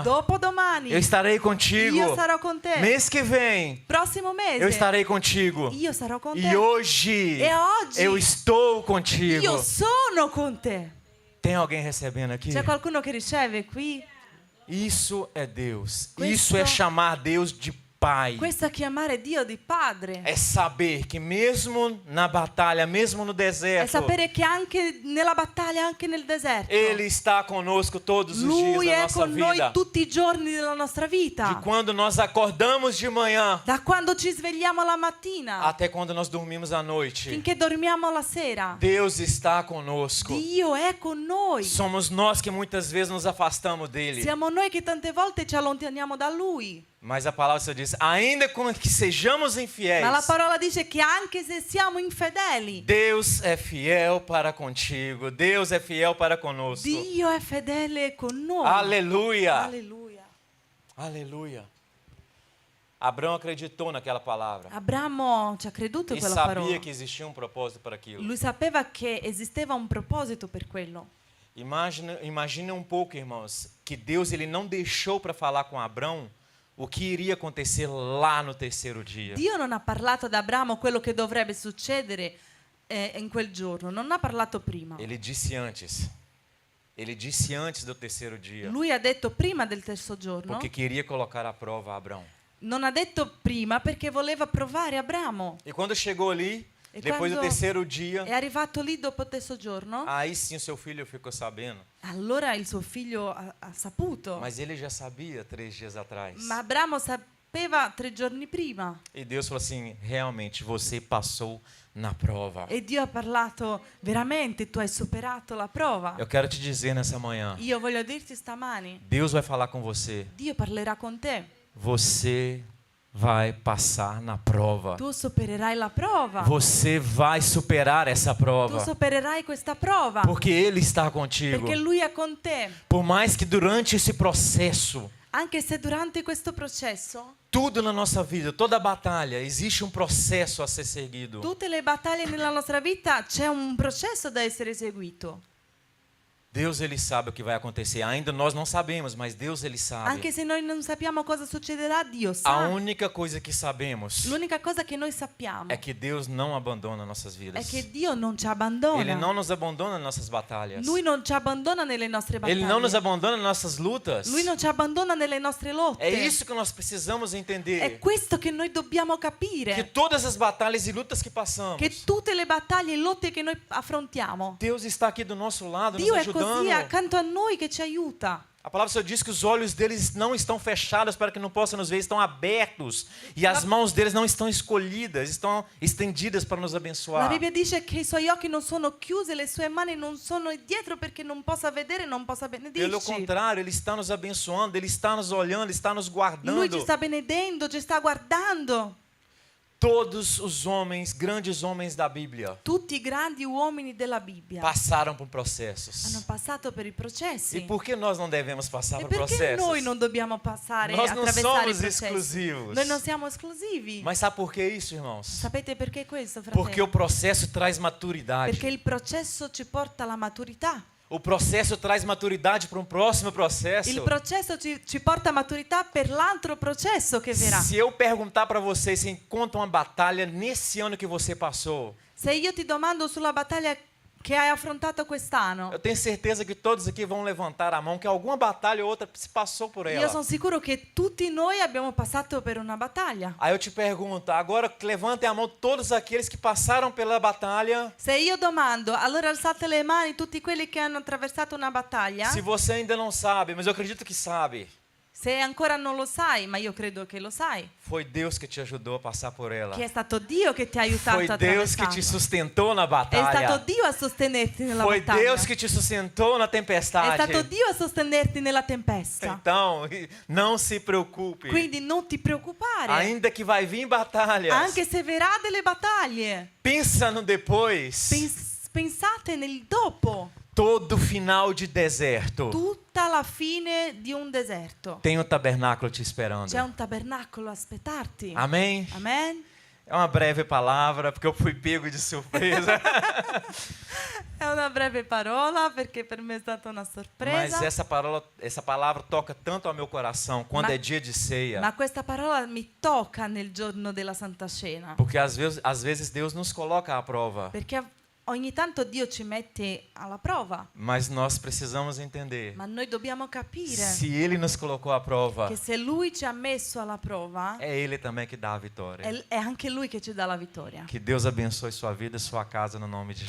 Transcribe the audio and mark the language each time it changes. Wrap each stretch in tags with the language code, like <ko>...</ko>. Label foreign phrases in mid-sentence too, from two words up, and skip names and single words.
<it>Dopodomani</it> <pt>eu estarei contigo.</pt> <it>io sarò con te.</it> <pt>Mês que vem</pt> <it>Prossimo mese</it> <pt>eu estarei contigo.</pt> <it>io sarò con te.</it> <pt>E hoje</pt> <it>E oggi</it> <pt>eu estou contigo.</pt> <it>io sono con te.</it> <pt>Tem alguém recebendo aqui?</pt> <it>C'è qualcuno che riceve qui?</it> <pt>Isso é Deus.</pt> <it>Questo-</it> <pt>Isso é chamar Deus de Pai.</pt> <it>Questo è chiamare Dio di Padre.</it> <pt>É saber que mesmo na batalha, mesmo no</pt> <it>È</it> <pt>deserto,</pt> <it>sapere che anche nella battaglia, anche nel deserto,</it> <pt>Ele está conosco todos os dias</pt> <it>Lui</it> <pt>da</pt> <it>è</it> <pt>nossa</pt> <it>con noi</it> <pt>vida.</pt> <it>tutti i giorni della nostra</it> <pt>De</pt> <it>vita.</it> <pt>quando nós acordamos de manhã</pt> <it>Da quando ci svegliamo la mattina</it> <pt>até quando nós dormimos à noite.</pt> <it>finché dormiamo la sera.</it> <pt>Deus está conosco.</pt> <it>Dio è con noi.</it> <pt>Somos nós que muitas vezes nos afastamos dele.</pt> <it>Siamo noi che tante volte ci allontaniamo da Lui.</it> <pt>Mas a palavra só diz: ainda que sejamos infiéis,</pt> <it>Ma la parola dice che anche se siamo infedeli,</it> <pt>Deus é fiel para contigo. Deus é fiel para conosco.</pt> <it>Dio è fedele con noi.</it> <pt>Aleluia.</pt> <it>Alleluia.</it> <pt>Aleluia. Abraão acreditou naquela palavra</pt> <it>Abramo ci ha creduto</it> <pt>e</pt> <it>in quella</it> <pt>sabia</pt> <it>parola.</it> <pt>que existia um propósito para aquilo.</pt> <it>Lui sapeva che esisteva un proposito per quello.</it> <pt>Imagina um pouco, irmãos, que Deus ele não deixou para falar com Abraão o que iria acontecer lá no terceiro dia.</pt> <it>Dio non ha parlato ad Abramo quello che dovrebbe succedere in quel giorno, non ha parlato prima.</it> <pt>Ele disse antes. Ele disse antes do terceiro dia,</pt> <it>Lui ha detto prima del terzo giorno,</it> <pt>porque queria colocar à prova Abraão.</pt> <it>non ha detto prima perché voleva provare Abramo.</it> <pt>E quando chegou ali,</pt> <it>E</it> <pt>depois do</pt> <it>quando</it> <pt>terceiro dia,</pt> <it>È arrivato lì dopo il terzo giorno,</it> <pt>aí sim o seu filho ficou sabendo.</pt> <it>allora il suo figlio ha saputo.</it> <pt>Mas ele já sabia 3 dias atrás.</pt> <it>Ma Abramo sapeva 3 giorni prima.</it> <pt>E Deus falou assim: realmente você passou na prova.</pt> <it>E Dio ha parlato, veramente tu hai superato la prova.</it> <pt>Eu quero te dizer nessa manhã,</pt> <it>Io voglio dirti stamani,</it> <pt>Deus vai falar com você.</pt> <it>Dio parlerà con te.</it> <pt>Você vai passar na prova.</pt> <it>Tu supererai la prova.</it> <pt>Você vai superar essa</pt> <it>Tu</it> <pt>prova.</pt> <it>supererai questa prova.</it> <pt>Porque Ele está contigo.</pt> <it>Perché Lui è con te.</it> <pt>Por mais que durante esse processo,</pt> <it>Anche se durante questo processo,</it> <pt>tudo na nossa vida, toda batalha, existe um processo a ser seguido.</pt> <it>tutte le battaglie nella nostra vita, c'è un processo da essere seguito.</it> <pt>Deus ele sabe o que vai acontecer. Ainda nós não sabemos, mas Deus ele sabe.</pt> <it>Anche se noi non sappiamo cosa succederà, Dio</it> <pt>A</pt> <it>sa.</it> <pt>única coisa que sabemos</pt> <it>L'unica cosa che noi sappiamo</it> <pt>é que Deus não abandona nossas</pt> <it>è</it> <pt>vidas.</pt> <it>che Dio non ci abbandona.</it> <pt>Ele não nos abandona nas nossas batalhas.</pt> <it>Lui non ci abbandona nelle nostre battaglie.</it> <pt>Ele não nos abandona nas nossas lutas.</pt> <it>Lui non ci abbandona nelle nostre lotte.</it> <pt>É isso que nós precisamos</pt> <it>È</it> <pt>entender.</pt> <it>questo che noi dobbiamo</it> <pt>Que</pt> <it>capire.</it> <pt>todas as batalhas e lutas que passamos,</pt> <it>Che tutte le battaglie e lotte che noi affrontiamo,</it> <pt>Deus está aqui do nosso lado,</pt> <it>Dio</it> <pt>nos</pt> <it>è così</it> <pt>ajudando.</pt> <it>accanto a noi che ci aiuta.</it> <pt>A palavra só diz que os olhos deles não estão fechados para que não possam nos ver, estão abertos. E as mãos deles não estão escolhidas, estão estendidas para nos</pt> <it>La</it> <pt>abençoar.</pt> <it>Bibbia dice che i suoi occhi non sono chiusi, le sue mani non sono dietro perché non possa vedere, non possa</it> <pt>Pelo</pt> <it>benedirci.</it> <pt>contrário, Ele está nos abençoando, Ele está nos olhando, Ele está nos</pt> <it>Lui ci</it> <pt>guardando.</pt> <it>sta benedendo, ci sta guardando.</it> <pt>Todos os homens, grandes homens da Bíblia,</pt> <it>Tutti i grandi uomini della Bibbia</it> <pt>passaram por</pt> <it>hanno</it> <pt>processos.</pt> <it>passato per i</it> <pt>E</pt> <it>processi.</it> <pt>por que nós não devemos passar</pt> <it>E</it> <pt>por</pt> <it>perché</it> <pt>processos?</pt> <it>noi non dobbiamo passare,</it> <pt>Nós não</pt> <it>attraversare i</it> <pt>somos</pt> <it>processi?</it> <pt>exclusivos.</pt> <it>Noi non siamo esclusivi.</it> <pt>Mas sabe por que isso, irmãos?</pt> <it>Sapete perché questo,</it> <pt>Porque o</pt> <it>fratello?</it> <pt>processo traz maturidade.</pt> <it>Perché il processo ci porta alla maturità.</it> <pt>O processo traz maturidade para um próximo processo.</pt> <it>Il processo ci porta a maturità per l'altro processo che verrà.</it> <pt>Se eu perguntar para você se encontra uma batalha nesse ano que você passou,</pt> <it>Se io ti domando sulla battaglia che hai affrontato quest'anno.</it> <pt>Eu tenho certeza que todos aqui vão levantar a mão, que alguma batalha ou outra se passou por</pt> <it>Io</it> <pt>ela.</pt> <it>sono sicuro che tutti noi abbiamo passato per una battaglia.</it> <pt>Aí eu te pergunto, agora levantem a mão todos aqueles que passaram pela batalha.</pt> <it>Se io domando, allora alzate le mani tutti quelli che hanno attraversato una battaglia.</it> <pt>Se você ainda não sabe, mas eu acredito que sabe,</pt> <it>Se ancora non lo sai, ma io credo che lo sai,</it> <pt>foi Deus que te ajudou a passar por ela.</pt> <it>che è stato Dio che ti ha aiutato</it> <pt>Foi</pt> <it>a</it> <pt>Deus que te</pt> <it>attraversarla.</it> <pt>sustentou na</pt> <it>È stato</it> <pt>batalha.</pt> <it>Dio a sostenerti nella</it> <pt>Foi</pt> <it>battaglia.</it> <pt>Deus que te sustentou na</pt> <it>È</it> <pt>tempestade.</pt> <it>stato Dio a sostenerti nella tempesta.</it> <pt>Então, não se preocupe.</pt> <it>Quindi non ti preoccupare.</it> <pt>Ainda que vai vir batalhas,</pt> <it>Anche se verrà delle battaglie,</it> <pt>pensa no depois.</pt> <it>pensate nel dopo.</it> <pt>Todo final de deserto</pt> <it>Tutta la fine di un deserto.</it> <pt>tem um tabernáculo te esperando.</pt> <it>C'è un tabernacolo a aspettarti.</it> <pt>Amém?</pt> <it>Amen.</it> <pt>É uma breve palavra, porque eu fui pego de surpresa.</pt> <it>È una breve parola perché per me è stata una sorpresa.</it> <pt>Mas essa palavra toca tanto ao meu coração quando</pt> <it>Ma-</it> <pt>é dia de ceia.</pt> <it>Ma questa parola mi tocca nel giorno della Santa Cena.</it> <pt>Porque às vezes Deus nos coloca à prova.</pt> <it>Perché ogni tanto Dio ci mette alla prova.</it> <pt>Mas nós precisamos entender.</pt> <it>Ma noi dobbiamo capire</it> <pt>Se Ele nos colocou à prova,</pt> <it>che se Lui ci ha messo alla prova,</it> <pt>é Ele também que dá a vitória.</pt> <it>è anche Lui che ci dà la vittoria.</it> <pt>Que Deus abençoe sua vida e sua casa no nome de</pt>